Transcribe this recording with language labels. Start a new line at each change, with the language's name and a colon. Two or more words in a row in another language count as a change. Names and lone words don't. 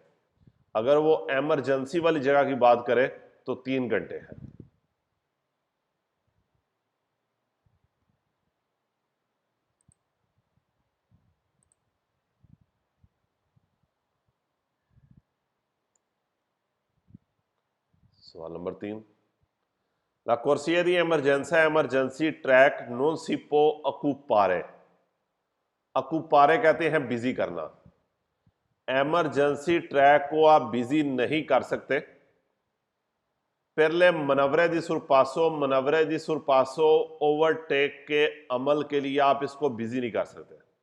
Hindi: अगर वो इमरजेंसी वाली जगह की बात करें तो 3 घंटे है। सवाल नंबर 3,
Italian: La corsia di emergenza
English: emergency track
Italian: non si può occupare।
Hindi: अकुपारे कहते हैं बिजी करना। एमरजेंसी ट्रैक को आप बिजी नहीं कर सकते। पहले
Italian: manovre di sorpasso
Hindi: ओवरटेक के अमल के लिए आप इसको बिजी नहीं कर सकते।